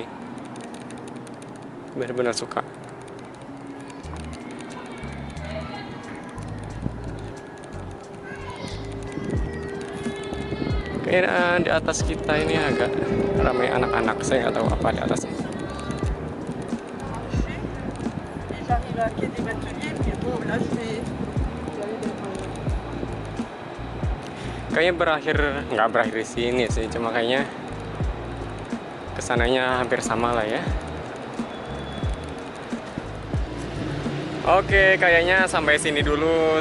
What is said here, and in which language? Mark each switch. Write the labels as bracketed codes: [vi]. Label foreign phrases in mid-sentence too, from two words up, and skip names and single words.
[id] Benar-benar suka. Kayaknya di atas kita ini agak ramai anak-anak, saya nggak tahu apa di atasnya. [fr] J'arrive à quai des Bateliers, puis bon, là je vais. [id] Kayaknya nggak berakhir di sini sih, cuma kayaknya kesananya hampir sama lah ya. Oke, kayaknya sampai sini dulu.